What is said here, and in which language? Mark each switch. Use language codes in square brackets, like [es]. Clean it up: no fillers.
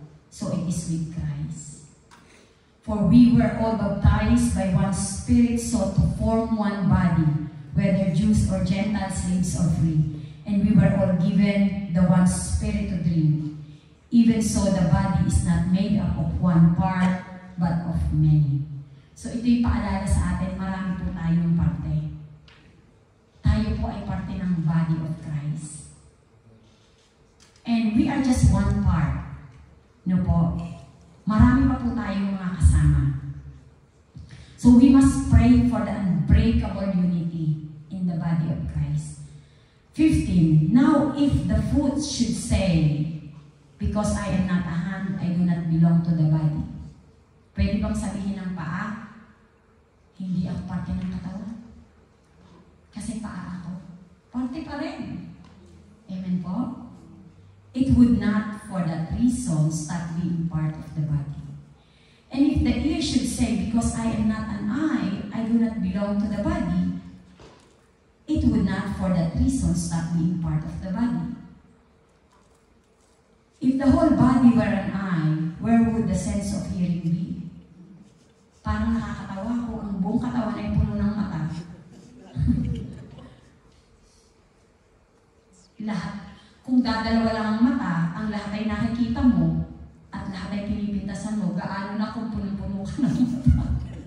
[en] So it is with Christ. For we were all baptized by one Spirit, so to form one body, whether Jews or Gentiles, slaves or free. And we were all given the one Spirit to drink. Even so, the body is not made up of one part, but of many. [tl] So ito'y paalala sa atin, marami po tayong parte. Tayo po ay parte ng body of Christ. [en] And we are just one part. [tl] No po? Marami pa po tayong mga kasama. [en] So we must pray for the unbreakable unity in the body of Christ. 15. Now if the foot should say, because I am not a hand, I do not belong to the body. [tl] Pwede bang sabihin ng paa, hindi ako parte ng katawan? Kasi paa ako. Parte pa rin. Amen po? [en] It would not, for that reason, stop being part of the body. And if the ear should say, because I am not an eye, I do not belong to the body, it would not, for that reason, stop being part of the body. If the whole body were an eye, where would the sense of hearing be? [tl] Parang nakakatawa ko, ang buong katawan ay puno ng mata. Lahat. Kung dadalawa lang ang mata, ang lahat ay nakikita mo, at lahat ay pinipintasan mo, gaano na kung puno-puno ka ng mata.